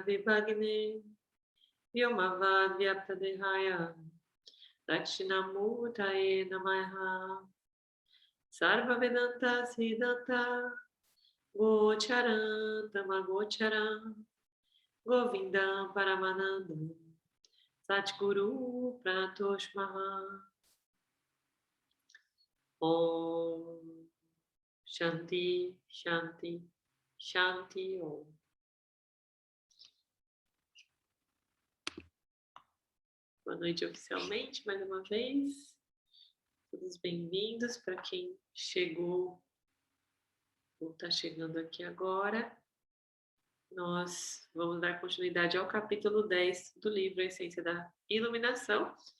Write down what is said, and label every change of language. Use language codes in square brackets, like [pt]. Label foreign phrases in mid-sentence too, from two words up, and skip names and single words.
[sa] विभग्ने व्योमवद् व्याप्तदेहाय दक्षिणामूर्तये नमः सर्व वेदान्त सिद्धान्त गोचरं तमगोचरं गोविन्दं परमानन्दं सद्गुरु प्रतोस्म्यहम् ओम् शान्तिः शान्तिः शान्तिः ओम्. [pt] Boa noite oficialmente, mais uma vez. Todos bem-vindos para quem chegou ou está chegando aqui agora. Nós vamos dar continuidade ao capítulo 10 do livro A Essência da Iluminação.